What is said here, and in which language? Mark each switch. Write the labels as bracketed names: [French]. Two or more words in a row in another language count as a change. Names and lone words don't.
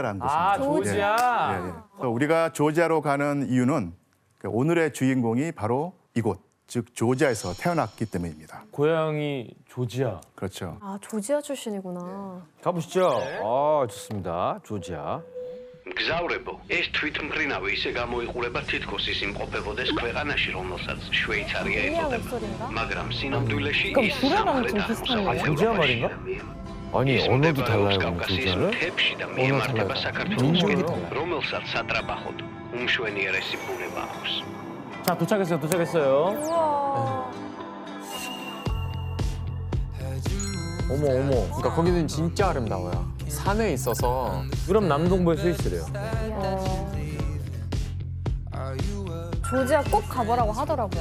[Korean] 아, 조지아. 예, 예. 그래서 우리가 조지아로 가는 이유는 그러니까 오늘의 주인공이 바로 이곳, 즉 조지아에서 태어났기 때문입니다. 고향이 조지아. 그렇죠. 아 조지아 출신이구나. 가보시죠. 아, 좋습니다. 조지아. [Georgian] მგზავრებო, ეს თვითმფრინავი ისე გამოიყურება თითქოს ის იმყოფებოდეს ქვეყანაში, რომელსაც შვეიცარია ეწოდება. მაგრამ სინამდვილეში ის [Korean] 조지아 말인가? 아니, 언어도 달라요, 조지아는? [Georgian] მთებში და მიემართება საქართველოს, რომელსაც სატრაბახოდ უმშვენიერესი ბუნება აქვს. [Korean] 자, 도착했어요. 우와. 어머, 어머. 그러니까 거기는 진짜 아름다워요. 산에 있어서 유럽 남동부의 스위스래요. 조지아 꼭 가보라고 하더라고요.